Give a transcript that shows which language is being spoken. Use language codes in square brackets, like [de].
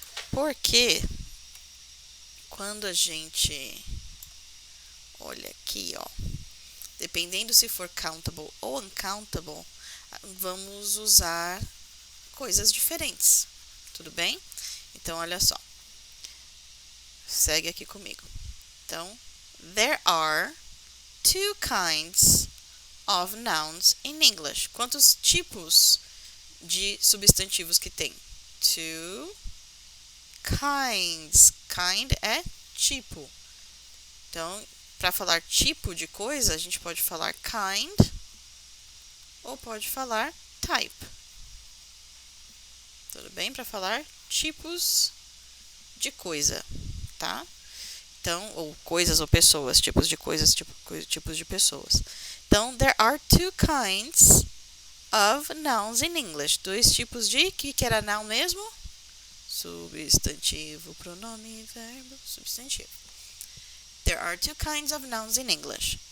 [pt] Porque quando a gente olha aqui, ó, dependendo se for countable ou uncountable, vamos usar coisas diferentes. Tudo bem? Então, olha só. Segue aqui comigo. Então, [en] there are two kinds of nouns in English. [pt] Quantos tipos de substantivos que tem? [en] Two kinds. Kind [pt] é tipo. Então, para falar tipo de coisa, a gente pode falar kind ou pode falar type. Tudo bem? Para falar tipos de coisa, tá? Então, ou coisas ou pessoas, tipos de coisas, tipos de pessoas. Então, [en] there are two kinds of nouns in English. [pt] Dois tipos de, que era noun mesmo? Substantivo, pronome, verbo, substantivo. [en] There are two kinds of nouns in English.